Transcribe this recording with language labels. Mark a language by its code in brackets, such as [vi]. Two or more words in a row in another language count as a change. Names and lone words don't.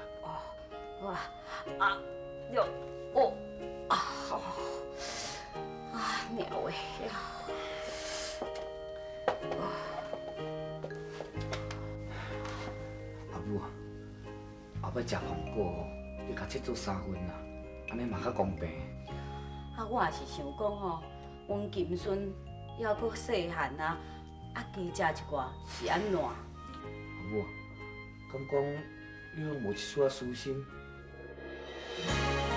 [nan] 哦，好啊，哟，哦，好，鸟喂呀。阿母啊，后摆食苹果吼，你甲切做3份啦，安尼嘛较公平。啊，我也是想讲吼，阮金孙还阁细汉啊，加食一寡是安怎？阿母啊，敢讲你拢无一丝仔私心？